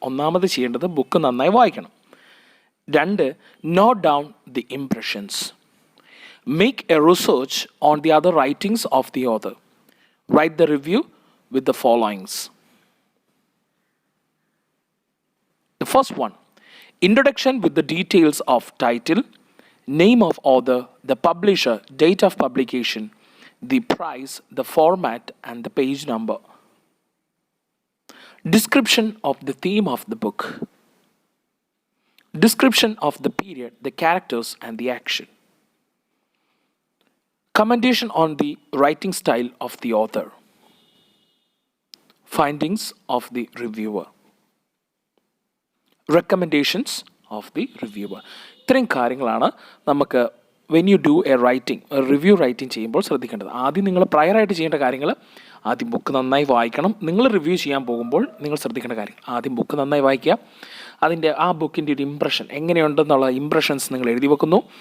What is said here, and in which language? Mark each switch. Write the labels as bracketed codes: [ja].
[ml] ഒന്നാമത് ചെയ്യേണ്ടത് ബുക്ക് നന്നായി വായിക്കണം. [en] 2, note down the impressions. Make a research on the other writings of the author. Write the review with the followings. The first one, introduction with the details of title, name of author, the publisher, date of publication, the price, the format, and the page number. Description of the theme of the book. Description of the period, the characters, and the action. Commendation on the writing style of the author. Findings of the reviewer. Recommendations of the reviewer. [ml] ഇത്രയും കാര്യങ്ങളാണ് നമുക്ക് [en] when you do a review writing [ml] ചെയ്യുമ്പോൾ ശ്രദ്ധിക്കേണ്ടത്. ആദ്യം നിങ്ങൾ പ്രയറായിട്ട് ചെയ്യേണ്ട കാര്യങ്ങൾ, ആദ്യം ബുക്ക് നന്നായി വായിക്കണം. നിങ്ങൾ റിവ്യൂ ചെയ്യാൻ പോകുമ്പോൾ നിങ്ങൾ ശ്രദ്ധിക്കേണ്ട കാര്യം, ആദ്യം ബുക്ക് നന്നായി വായിക്കുക. ആ ബുക്കിൻ്റെ ഒരു ഇംപ്രഷൻ എങ്ങനെയുണ്ടെന്നുള്ള ഇംപ്രഷൻസ് നിങ്ങൾ എഴുതി വെക്കുന്നു.